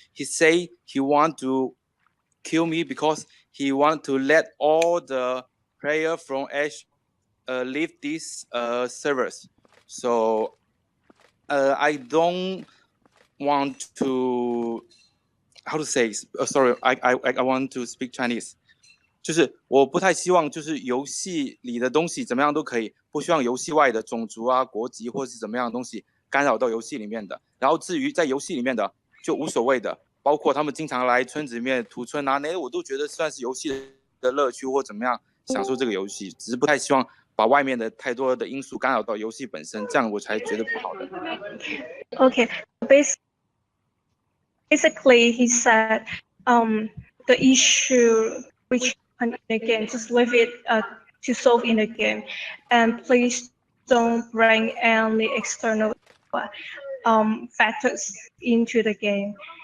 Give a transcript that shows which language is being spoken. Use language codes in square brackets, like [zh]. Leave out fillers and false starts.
[en] He say he want to kill me because he want to let all the player from Ash leave these servers. So I don't want to how to say sorry, I want to speak Chinese. [zh] 就是我不太希望就是游戏里的东西怎么样都可以，不希望游戏外的种族啊、国籍或是怎么样的东西干扰到游戏里面的。然后至于在游戏里面的就无所谓的，包括他们经常来村子里面屠村啊，那我都觉得算是游戏的乐趣或怎么样享受这个游戏，只是不太希望把外面的太多的因素干扰到游戏本身，这样我才觉得不好的。 [en] Okay, basically he said the issue which in the game, just leave it to solve in the game, and please don't bring any external factors into the game.